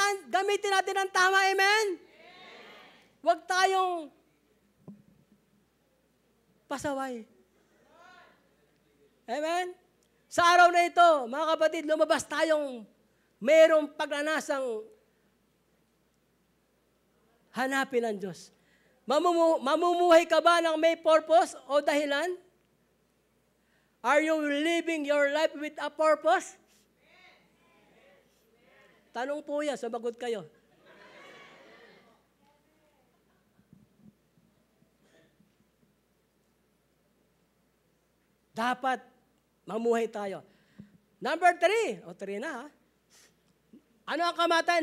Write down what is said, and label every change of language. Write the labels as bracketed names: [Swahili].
[Filipino] Gamitin natin ang tama. Amen? Huwag tayong pasaway. Amen? Sa araw na ito, mga kapatid, lumabas tayong mayroong pagnanasang hanapin ang Diyos. Mamumuhay ka ba ng may purpose o dahilan? [English] Are you living your life with a purpose? [Filipino] Tanong po yan, sabagot kayo. Dapat mamuhay tayo. Number 3. O 3 na ha. Ano ang kamatayan?